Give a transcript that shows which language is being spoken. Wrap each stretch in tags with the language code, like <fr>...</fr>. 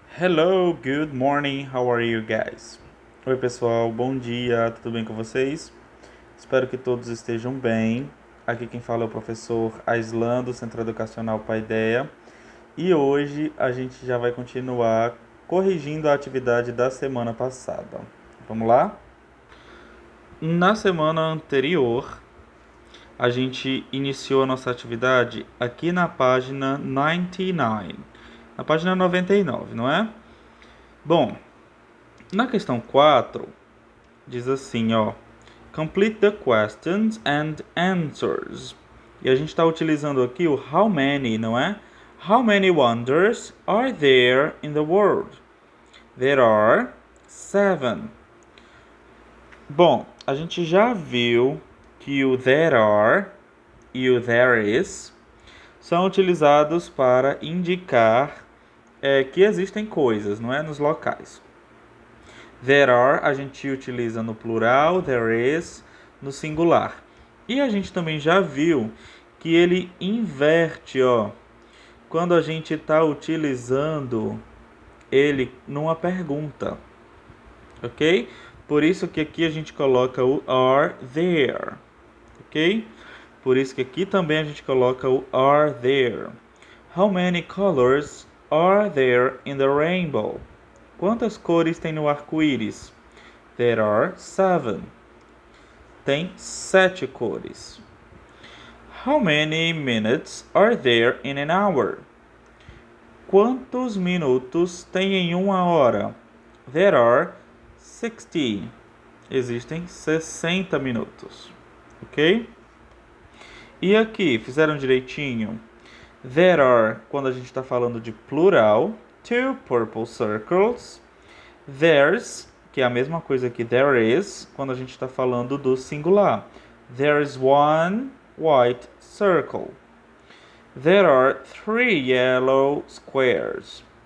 <en>Hello, good morning, how are you guys?</en> <pt>Oi pessoal, bom dia, tudo bem com vocês? Espero que todos estejam bem. Aqui quem fala é o professor Aislan do Centro Educacional Paideia e hoje a gente já vai continuar corrigindo a atividade da semana passada. Vamos lá? Na semana anterior, a gente iniciou a nossa atividade aqui na página 99, na página 99, não é? Bom, na questão 4, diz assim, ó.</pt> <en>Complete the questions and answers.</en> <pt>E a gente está utilizando aqui o how many, não é?</pt> <en>How many wonders are there in the world? There are 7.</en> <pt>Bom, a gente já viu que o there are e o there is são utilizados para indicar que existem coisas, não é? Nos locais. There are a gente utiliza no plural, there is no singular. E a gente também já viu que ele inverte, ó, quando a gente está utilizando ele numa pergunta, ok? Por isso que aqui a gente coloca o are there, ok? Por isso que aqui também a gente coloca o are there.</pt> <en>How many colors are there in the rainbow?</en> <pt>Quantas cores tem no arco-íris?</pt> <en>There are 7.</en> <pt>Tem 7 cores.</pt> <en>How many minutes are there in an hour?</en> <pt>Quantos minutos tem em uma hora?</pt> <en>There are 60.</en> <pt>Existem 60 minutos. Ok? E aqui, fizeram direitinho? There are, quando a gente está falando de plural,</pt> <en>2 purple circles.</en> <pt>There's, que é a mesma coisa que there is, quando a gente está falando do singular.</pt> <en>There is one white circle. There are 3 yellow squares.</en>